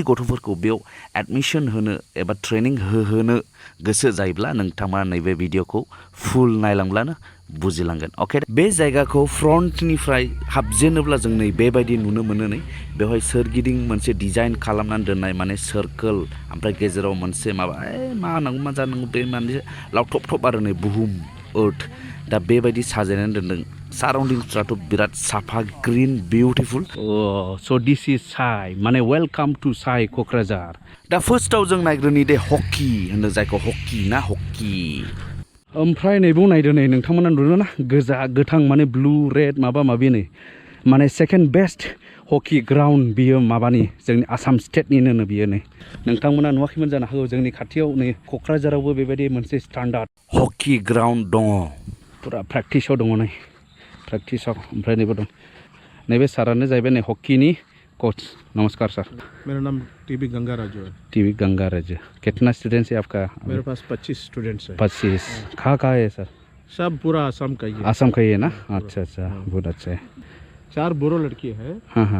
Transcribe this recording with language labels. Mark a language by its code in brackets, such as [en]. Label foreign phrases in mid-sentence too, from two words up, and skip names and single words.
[brx] गथ'फोरखौ बेयाव एडमिशन होनो एबा ट्रेनिं होहोनो गोसो जायोब्ला नोंथांमोना नैबे भिडिअखौ फुल नायलांब्लानो बुजिलांगोन अके बे जायगाखौ फ्रन्टनिफ्राय हाबजेनोब्ला जों नै बेबायदि नुनो मोनो नै बेवहाय सोरगिदिं मोनसे डिजाइन खालामनानै दोननाय माने सार्कोल ओमफ्राय गेजेराव मोनसे माबा मा होनांगौ मा जानांगौ बे माने लावथब आरो नै बुहुम अर्थ दा बेबायदि साजायनानै दोनदों साराउन्डिंसफ्राथ' बिराद साफा [en] green beautiful so this is SAI [brx] माने [en] welcome to SAI Kokrajhar [brx] दा फार्स्टआव जों नायग्रोनि दे हकि होनो जायखौ हकि ना हकि ओमफ्राय नैबाव नायदो नै नोंथांमोना नुदों ना गोजा गोथां माने [en] blue red [brx] माबा माबि नै माने [en] second best hockey ground [brx] बियो माबानि जोंनि आसाम स्टेटनिनो बियो नै नोंथांमोना नुवाखैमोन जानो हागौ जोंनि खाथियाव नै क'क्राझारावबो बेबायदि मोनसे [en] standard hockey ground [brx] दङ पुरा प्रेक्टिसाव दङ नै प्रेक्टिसाव ओमफ्राय नैबो दं नैबे सारानो जाहैबाय नै हकिनि कोच नमस्कार सर [hi] मेरा नाम टीबी गंगाराजू है टीबी गंगाराजू कितना स्टूडेंट्स है आपका मेरे पास 25 स्टूडेंट्स हैं 25 कहाँ है सर सब पूरा आसाम का ही है आसाम का ही है ना अच्छा अच्छा बहुत अच्छा है 4 बोरो लड़की है हाँ